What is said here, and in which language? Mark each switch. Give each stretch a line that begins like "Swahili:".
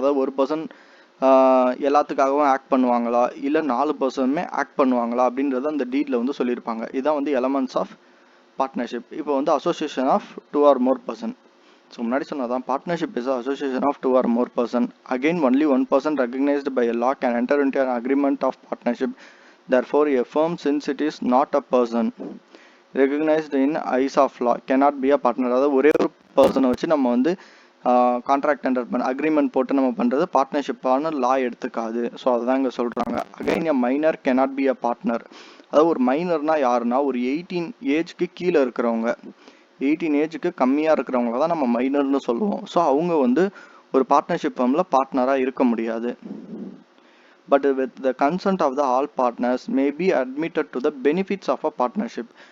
Tamil: அதாவது ஒரு person எல்லாத்துக்காகவும் act பண்ணுவாங்களா இல்லை 4 பர்சனுமே ஆக்ட் பண்ணுவாங்களா அப்படின்றத அந்த டீடில் வந்து சொல்லியிருப்பாங்க. இதுதான் வந்து
English: Elements of partnership.
Tamil: இப்போ வந்து
English: Association of 2 or more person. So
Tamil: முன்னாடி சொன்னதான்
English: Partnership is association of 2 or more person. Again only 1 person recognized by a law can enter into an agreement of partnership. Therefore a firm, since it is not a person recognized in eyes of law, cannot be a partner.
Tamil: அதாவது ஒரே ஒரு பர்சனை வச்சு நம்ம வந்து contract enter பண்ண agreement போட்டு நம்ம பண்ணுறது பார்ட்னர்ஷிப்பான லா எடுத்துக்காது. ஸோ அதுதான் இங்கே சொல்கிறாங்க.
English: Again a minor cannot be a partner.
Tamil: அதாவது ஒரு மைனர்னால் யாருன்னா ஒரு 18 ஏஜ்க்கு கீழே இருக்கிறவங்க, 18 ஏஜுக்கு கம்மியாக இருக்கிறவங்கள தான் நம்ம மைனர்னு சொல்லுவோம். ஸோ அவங்க வந்து ஒரு பார்ட்னர்ஷிப் ஃபர்மில் பார்ட்னராக இருக்க முடியாது.
English: But with the consent of the all partners may be admitted to the benefits of a partnership.